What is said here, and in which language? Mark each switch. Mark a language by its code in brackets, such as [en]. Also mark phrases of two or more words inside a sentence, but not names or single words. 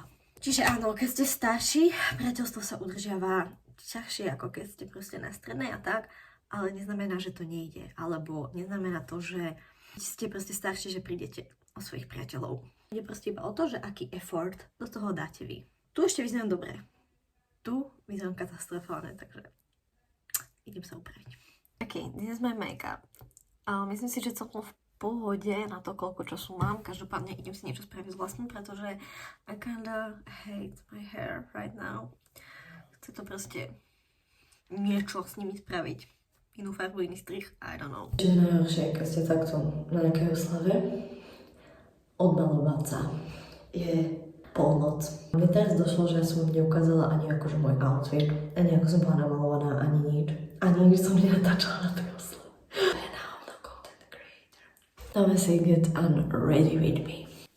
[sk] Čiže áno, keď ste starší, priateľstvo sa udržiava ťažšie, ako keď ste proste na strednej a tak, ale neznamená, že to nejde. Alebo neznamená to, že ste proste starší, že prídete o svojich priateľov. Ide proste iba o to, že aký effort do toho dáte vy. Tu ešte vyzerám dobre. Tu vyzerám katastrofálne, takže idem sa upraviť. [en] OK, this is my makeup. [sk] Myslím si, že celkom v pohode na to, koľko času mám. Každopádne idem si niečo spraviť s vlastným, pretože [en] I kinda hate my hair right now. [sk] Chce to proste niečo s nimi spraviť. Inú farbu, iný strih, [en] I don't know. [sk] Čiže najhoršie, keď ste takto na nejakej oslave, odmalovať sa je polnoc. Mne teraz došlo, že som neukázala ani akože môj outfit, ani ako som bola namalovaná, ani nič. Ani nič som nenatáčala na tej oslave. [en] And now I'm the content creator. Now I say get unready with me.